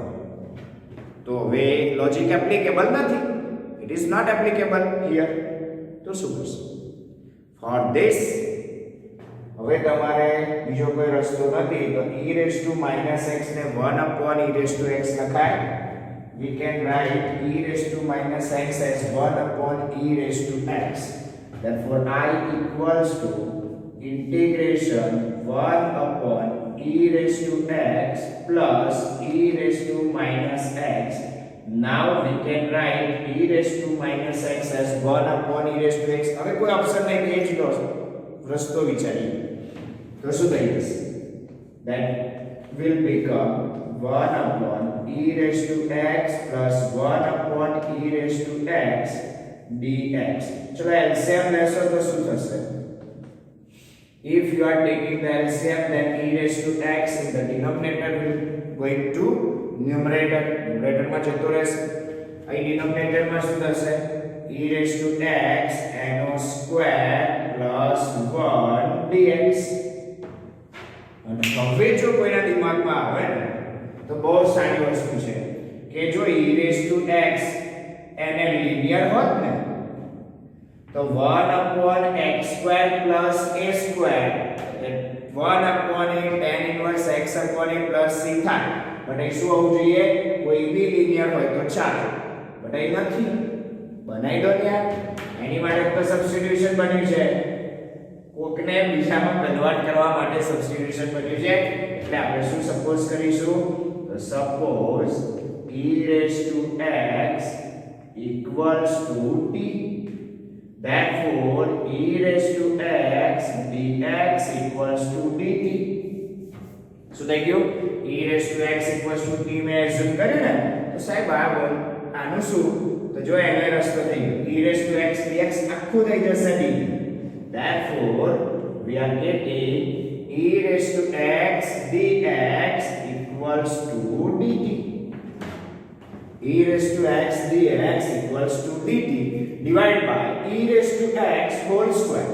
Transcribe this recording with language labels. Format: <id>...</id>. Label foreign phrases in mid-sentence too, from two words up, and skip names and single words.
<gu>તો હવે</gu> <en>logic applicable</en> <gu>નથી,</gu> <en>it is not applicable here.</en> <gu>તો શું કરશું?</gu> <en>for this</en> <gu>હવે તમારે બીજો કોઈ રસ્તો નથી, તો</gu> <en>e minus x</en> <gu>ને 1/e x લખાય.</gu> <en>We can write e minus x as 1/e x. Therefore I equals to integration 1/e x plus e minus x. Now we can write e minus x as 1/e x.</en> <gu>હવે કોઈ ઓપ્શન નહીં, એ જ રસ્તો વિચારીએ તો શું થઈ જશે?</gu> <en>That will become 1/e x plus 1/e x dx.</en> <gu>ચલો LCM લેશો તો શું થશે?</gu> <en>If you are taking the LCM, then e x in the denominator will going to numerator.</en> <gu>Numerator માં જતો રહેશે. અહીં denominator માં શું થશે?</gu> <en>e x no square plus 1 dx.</en> <gu>અને હવે જો કોઈના દિમાગમાં આવે ને તો બહુ સારી વસ્તુ છે કે જો e x એને લિનિયર હોત ને તો</gu> <en>1/x² plus a² 1/a tan inverse x/a plus c</en> <gu>થાય. બટ એ શું હોવું જોઈએ? કોઈ બી લિનિયર હોય તો ચાલે, બટ એ નથી. બનાવી દો ત્યાં. એની માટે તો સબસ્ટિટ્યુશન બન્યું છે, કોકને બીજામાં કન્વર્ટ કરવા માટે સબસ્ટિટ્યુશન બન્યું છે. એટલે આપણે શું સપોઝ કરીશું? તો</gu> <en>suppose e x equals to t. Therefore e x dx equals to dt.</en> <gu>શું થઈ ગયું?</gu> <en>e x equals to t</en> <gu>મેં એઝ્યુમ કર્યું ને, તો સાહેબ આનું શું? તો જો એનો રસ્તો થઈ ગયો</gu> <en>e x dx</en> <gu>આખું થઈ જશે dt.</gu> <en>Therefore we are getting e x dx equals to dt. e x dx equals to dt divided by e x whole square.</en>